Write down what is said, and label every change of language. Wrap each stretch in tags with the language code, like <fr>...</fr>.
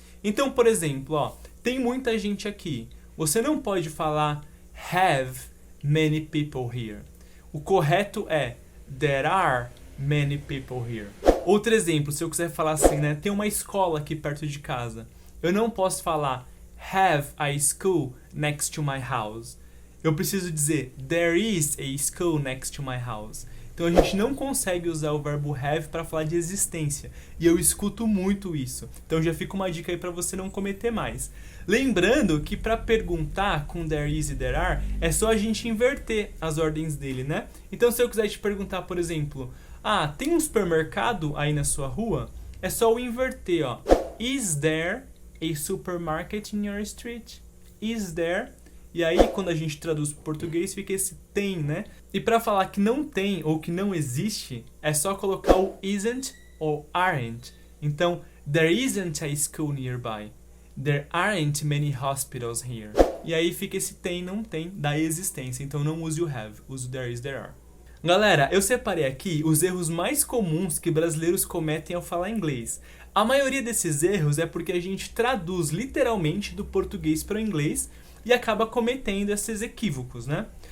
<pt>Então, por exemplo, tem muita gente aqui. Você não pode falar</pt> <en>have many people here.</en> <pt>O correto é</pt> <en>there are many people here.</en> <pt>Outro exemplo, se eu quiser falar assim, né? Tem uma escola aqui perto de casa. Eu não posso falar</pt> <en>have a school next to my house.</en> <pt>Eu preciso dizer</pt> <en>there is a school next to my house.</en> <pt>Então a gente não consegue usar o verbo have para falar de existência. E eu escuto muito isso. Então já fica uma dica aí para você não cometer mais. Lembrando que para perguntar com there is e there are, é só a gente inverter as ordens dele, né? Então se eu quiser te perguntar, por exemplo, tem um supermercado aí na sua rua? É só eu inverter,</pt> <en>Is there a supermarket in your street? Is there?</en> <pt>E aí, quando a gente traduz para o português, fica esse tem, né? E para falar que não tem ou que não existe, é só colocar o isn't ou aren't.</pt> <en>Então, there isn't a school nearby. There aren't many hospitals here.</en> <pt>E aí fica esse tem, não tem, da existência. Então não use o have, use o</pt> <en>there is, there are.</en> <pt>Galera, eu separei aqui os erros mais comuns que brasileiros cometem ao falar inglês. A maioria desses erros é porque a gente traduz literalmente do português para o inglês e acaba cometendo esses equívocos, né?</pt>